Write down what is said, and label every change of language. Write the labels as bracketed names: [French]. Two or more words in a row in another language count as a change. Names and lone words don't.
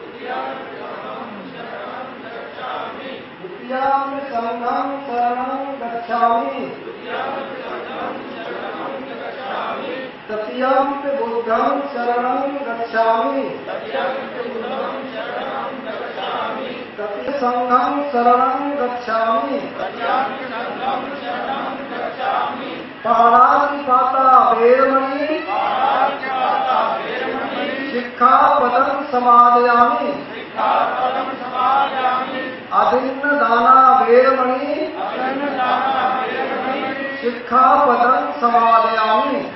[Pali] द्वितीयं संघं शरणं गच्छामि, तृतीयं बुद्धं शरणं गच्छामि, तृतीयं संघं शरणं गच्छामि। पाणातिपाता वेरमणि, शिक्षापदं समादयामि, अदिन्नदाना वेरमणि, शिक्षापदं समादयामि।